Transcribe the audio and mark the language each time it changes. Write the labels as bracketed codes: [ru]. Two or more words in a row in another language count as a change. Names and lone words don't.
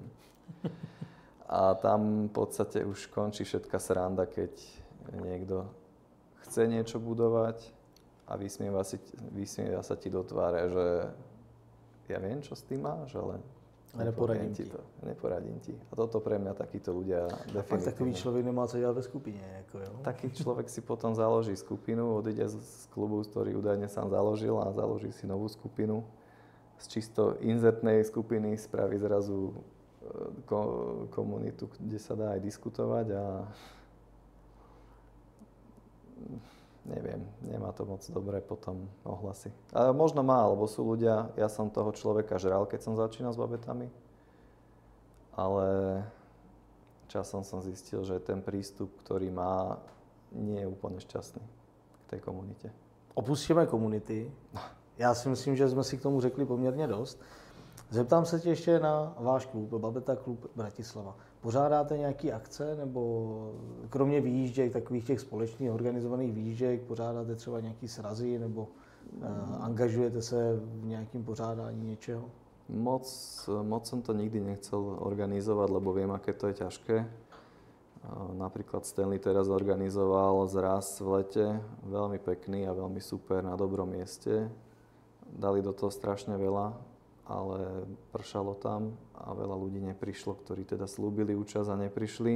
[sk] A tam v podstate už končí všetká sranda, keď niekto chce niečo budovať a vysmieva sa ti do tváre, že ja viem, čo s tým máš, ale neporadím ti. Neporadím ti. A toto pre mňa takíto ľudia definitívne. [cs] A takový človek nemá co dělat ve skupině. Jako, jo? [sk] Taký človek si potom založí skupinu, odíde z klubu, ktorý údajne sám založil a založí si novú skupinu. Z čisto inzertnej skupiny spraví zrazu komunitu, kde sa dá aj diskutovať a neviem, nemá to moc dobré potom ohlasy. Ale možno má, lebo sú ľudia, ja som toho človeka žral, keď som začínal s babetami, ale časom som zistil, že ten prístup, ktorý má, nie je úplne šťastný k tej komunite. Opustíme komunity. [cs] Já si myslím, že jsme si k tomu řekli poměrně dost. Zeptám se tě ještě na váš klub, Babeta klub Bratislava. Pořádáte nějaké akce, nebo kromě výjížděk, takových těch společných organizovaných výjížděk, pořádáte třeba nějaké srazy, nebo angažujete se v nějakém pořádání něčeho? [sk] Moc som to nikdy nechcel organizovať, lebo viem, aké to je ťažké. Napríklad Stanley teraz organizoval zraz v lete, veľmi pekný a veľmi super, na dobrom mieste. Dali do toho strašne veľa, ale pršalo tam a veľa ľudí neprišlo, ktorí teda slúbili účasť a neprišli.